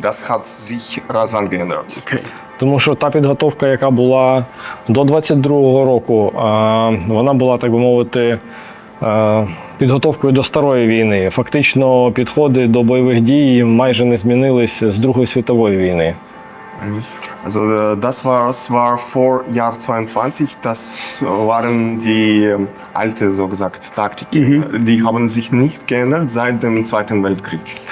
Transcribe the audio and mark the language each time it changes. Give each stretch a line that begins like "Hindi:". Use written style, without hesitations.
German: Das hat sich rasant geändert. Okay.
Ukrainian: Тому що та підготовка, яка була до 22-го року, вона була, так би мовити, підготовкою до старої війни. Фактично підходи до бойових дій майже не змінились з Другої світової війни.
German: Also das war zwar vor Jahr 22, das waren die alte, so gesagt, Taktiken. Die haben sich nicht geändert seit dem Zweiten Weltkrieg.